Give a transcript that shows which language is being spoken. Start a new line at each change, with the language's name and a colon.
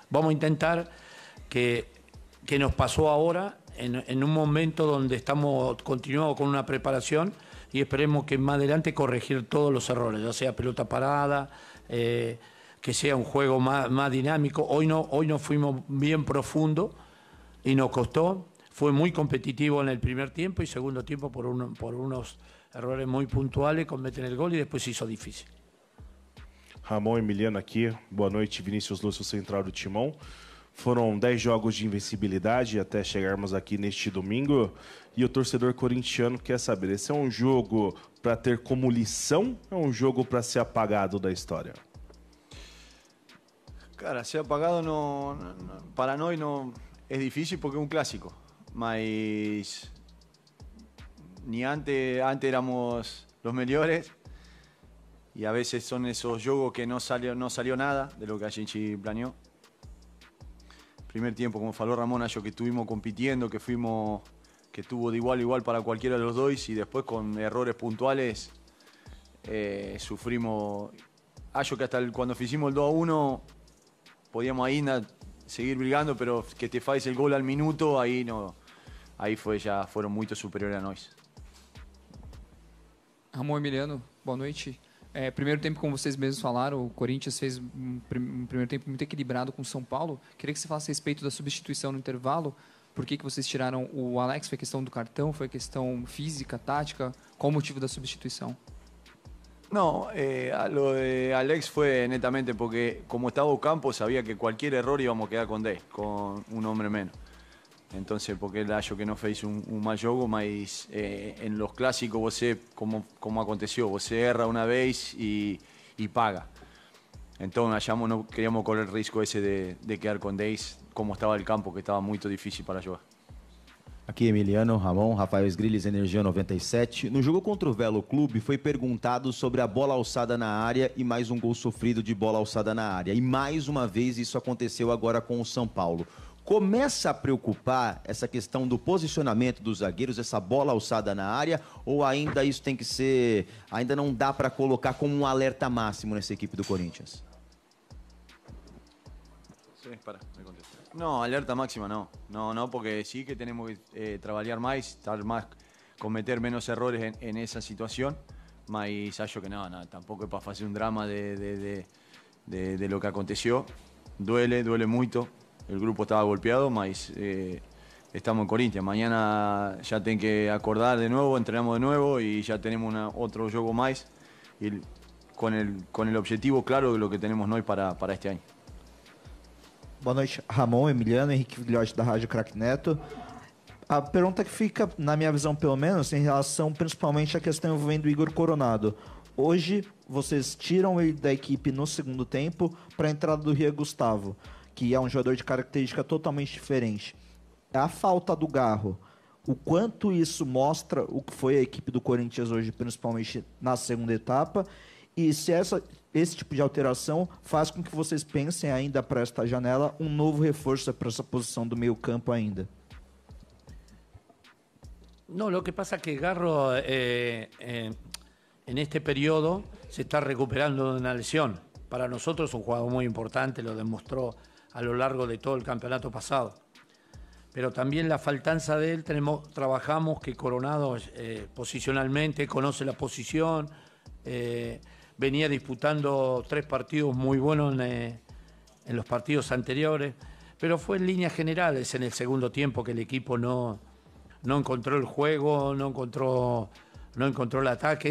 Spanish: Vamos a intentar que nos pasó ahora, en un momento donde estamos continuando con una preparación, y esperemos que más adelante corregir todos los errores, ya sea pelota parada, que sea un juego más dinámico. Hoy no fuimos bien profundo y nos costó. Fue muy competitivo en el primer tiempo y segundo tiempo por unos errores muy puntuales, cometen el gol y después se hizo difícil.
Portuguese: Ramon Emiliano aqui, boa noite, Vinícius Lúcio, central do Timão. Foram 10 jogos de invencibilidade até chegarmos aqui neste domingo. E o torcedor corintiano quer saber, esse é um jogo para ter como lição ou é um jogo para ser apagado da história? Cara, ser apagado para nós
Spanish: no, es difícil porque es un clásico. Mas ni antes éramos los mejores y a veces son esos jogos que no salió nada de lo que
Portuguese: a gente
Spanish: planeó. Primer tiempo, como faló Ramón,
Portuguese: acho que
Spanish: estuvimos compitiendo, que tuvo de igual a igual para cualquiera de los dos y después con errores puntuales sufrimos.
Portuguese: Acho que
Spanish: hasta cuando hicimos el 2-1 podíamos ahí seguir brigando, pero que
Portuguese: te faz
Spanish: el gol al minuto, ahí fueron muy superiores a nós.
Portuguese: Ramon Emiliano, boa noite. Primeiro tempo, como vocês mesmos falaram, o Corinthians fez um primeiro tempo muito equilibrado com o São Paulo. Queria que você falasse a respeito da substituição no intervalo. Por que vocês tiraram o Alex? Foi questão do cartão? Foi questão física, tática? Qual o motivo da substituição?
Spanish: No, lo de Alex fue netamente porque como estaba Ocampo sabía que cualquier error íbamos a quedar con 10, con un hombre menos. Entonces, porque él
Portuguese: acho que no fez un mal jogo, mas
Spanish: en los clásicos você, como aconteció,
Portuguese: você erra
Spanish: una vez y paga. Entonces, no queríamos correr el riesgo ese de quedar con 10, como estaba el campo, que estaba muy difícil para jugar.
Portuguese: Aqui Emiliano, Ramon, Rafael Sgrilles, Energia 97. No jogo contra o Velo Clube foi perguntado sobre a bola alçada na área e mais um gol sofrido de bola alçada na área. E mais uma vez isso aconteceu agora com o São Paulo. Começa a preocupar essa questão do posicionamento dos zagueiros, essa bola alçada na área, ou ainda isso tem que ser, ainda não dá para colocar como um alerta máximo nessa equipe do Corinthians?
Spanish: Sí, me contesto. No, alerta máxima no. No, porque sí que tenemos que trabajar más, cometer menos errores en esa situación.
Portuguese: Mas acho que
Spanish: no, tampoco es para hacer un drama de lo que aconteció. Duele mucho. El grupo estaba golpeado, mas estamos en Corinthians. Mañana ya tengo que acordar de nuevo, entrenamos de nuevo y ya tenemos otro juego más. Y con el objetivo claro de lo que tenemos hoy para este año.
Portuguese: Boa noite, Ramon, Emiliano, Henrique Filhote da Rádio Craque Neto. A pergunta que fica, na minha visão pelo menos, em relação principalmente à questão envolvendo o Igor Coronado. Hoje, vocês tiram ele da equipe no segundo tempo para a entrada do Rian Gustavo, que é um jogador de característica totalmente diferente. A falta do Garro, o quanto isso mostra o que foi a equipe do Corinthians hoje, principalmente na segunda etapa, e se esse tipo de alteração faz com que vocês pensem ainda para esta janela um novo reforço para essa posição do meio campo ainda.
Spanish: No, lo que pasa es que Garro en este periodo se está recuperando de una lesión. Para nosotros es un jugador muy importante, lo demostró a lo largo de todo el campeonato pasado. Pero también la faltanza de él, trabajamos que Coronado posicionalmente conoce la posición, venía disputando 3 partidos muy buenos en los partidos anteriores, pero fue en líneas generales en el segundo tiempo que el equipo no encontró el juego, no encontró no encontró el ataque.